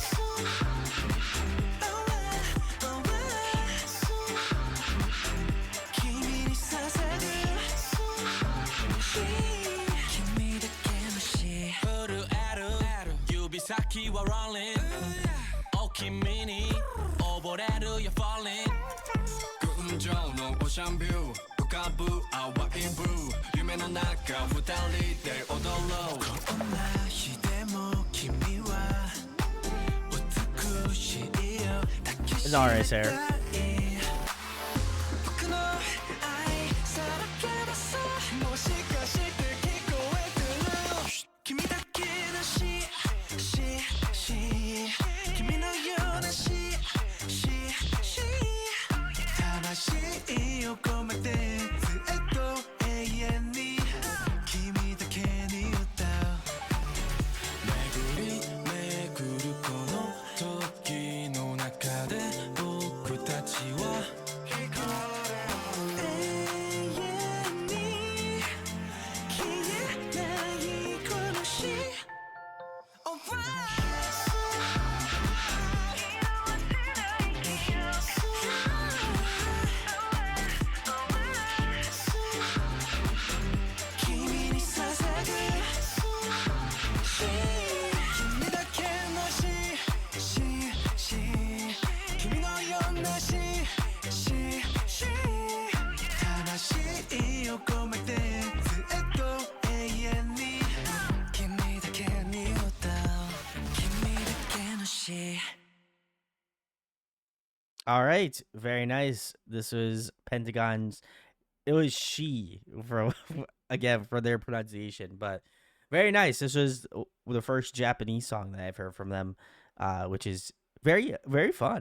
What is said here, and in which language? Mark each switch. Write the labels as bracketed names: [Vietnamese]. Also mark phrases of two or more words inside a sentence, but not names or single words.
[Japanese] おお、君に捧ぐ詩. 君だけの詩. うるある指先は rolling. おお、君に溺れる [English] you're falling. [Japanese] 群青の [English] ocean view. [Japanese] 浮かぶ淡い blue. 夢の中二人で踊ろう. こんなひでも君は美しいよ. [English] It's all right, Sarah. [Japanese] 僕の愛さらけ出す. もしかして聞こえてる. 君だけの詩 君のような詩 魂を込めてずっと永遠に. 君だけに歌う。巡り巡るこの時の中で僕たちは永遠に消えないこの詩. 君に捧ぐ詩. 君だけの詩 君のような詩 魂を込めてずっと永遠に. 君だけに歌う。君だけの詩. [English] All right. Very nice. This was Pentagon's. It was she for again for their pronunciation, but very nice. This was the first Japanese song that I've heard from them, which is very fun.